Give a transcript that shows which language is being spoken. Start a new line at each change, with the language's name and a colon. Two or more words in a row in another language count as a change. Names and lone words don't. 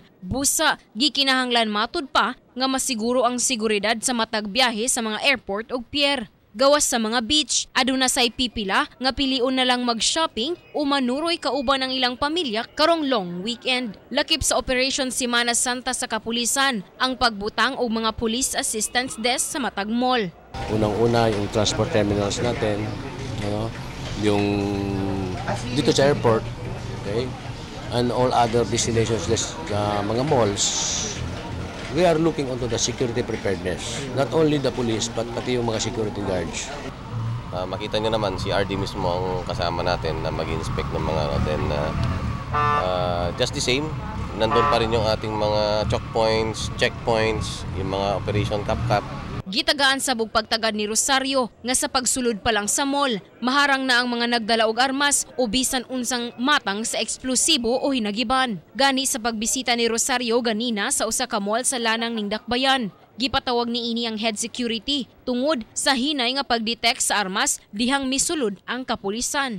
Cebuano: Busa, gikinahanglan matud pa nga masiguro ang seguridad sa matag biyahe sa mga airport ug pier. Gawas sa mga beach, aduna say pipila nga piliun na lang mag-shopping o manuroy kauban ang ilang pamilya karong
English: long weekend.
Cebuano: Lakip sa Operation Semana Santa sa kapulisan ang pagbutang og mga
English: police assistance desk
Cebuano: sa matag mall.
Filipino: Unang-una yung
English: transport terminals
Filipino: natin, yung dito sa
English: airport, okay, and all other destinations, mga malls, we are looking onto the security preparedness. Not only the police, but
Filipino: pati yung mga
English: security guards.
Filipino: Makita nyo naman, si RD mismo ang kasama natin na mag-inspect ng mga natin.
English: Just the same,
Filipino: nandun pa rin yung ating mga
English: choke points,
Filipino: checkpoints, yung mga operation cap-cap.
Cebuano: Gitagaan sa pagtagad ni Rosario nga sa pagsulod pa lang sa mall, maharang na ang mga nagdala og armas o bisan unsang matang sa eksplosibo o hinagiban. Gani sa pagbisita ni Rosario ganina sa usa ka mall sa lanang ning Dakbayan. Gipatawag ni ini ang head security tungod sa hinay nga pagdetect sa armas dihang misulod ang kapulisan.